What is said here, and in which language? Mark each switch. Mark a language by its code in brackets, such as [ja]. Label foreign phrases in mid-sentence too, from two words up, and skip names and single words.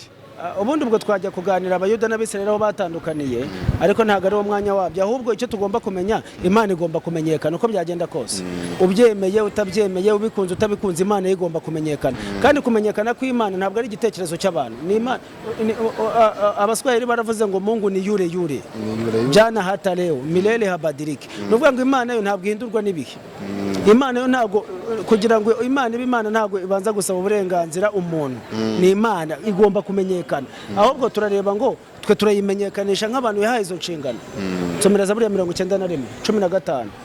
[rw] ubundi ubwo twajya kuganira Abayuda n'Abisirayeli aho batandukaniye ariko ntabwo ari wo mwanya wabyo ahubwo icyo tugomba kumenya Imana igomba kumenyekana uko byagenda kose ubyemeye utabyemeye ubikunze utabikunze Imana igomba kumenyekana kandi kumenyekana kw'Imana ntabwo ari igitekerezo cy'abantu Abaswahili baravuze ngo [sw] Mungu ni yure jana hata leo milele habadiriki [rw] nuvuga ngo Imana yo ntabwo ihindurwa n'ibihe Imana yo ntabwo kugira ngo Imana ntabwo ibanza gusaba uburenganzira umuntu ni Imana igomba kumenyekana ahubwo turareba ngo twe turayimenyekanisha nk'abantu yahaye izo nshingano somera Zaburi ya 91 15